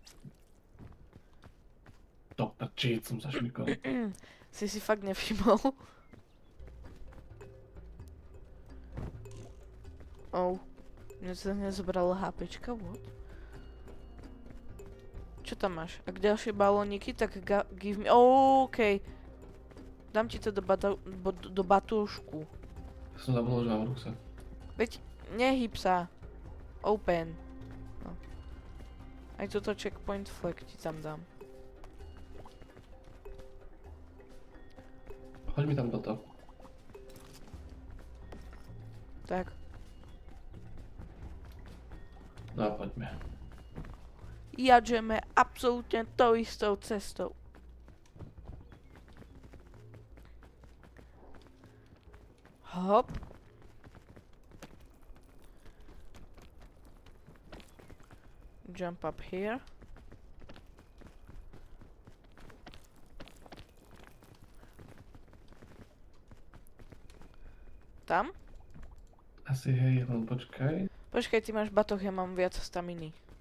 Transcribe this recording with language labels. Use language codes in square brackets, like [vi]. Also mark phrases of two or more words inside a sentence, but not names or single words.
[sk] To prčíc som zašmykol. Si fakt nevšimol? Oh. Mne sa nezobralo HPčka, what? Čo tam máš? Ak ďalšie balóniky, tak [en] give me... [sk] Oh, okej. Dám ti to do batúšku. Som zabudol, že mám ruksak. Veď, nehyb sa. Open. No. Aj toto [en] checkpoint flag [sk] ti tam dám. Choď mi tam toto. Tak. No a poďme. Jadžeme absolútne tou istou cestou. Hop. [en] Jump up here. [sk] Tam? Asi hej, len počkaj. Počkaj, ty máš batoh, ja mám viac staminy.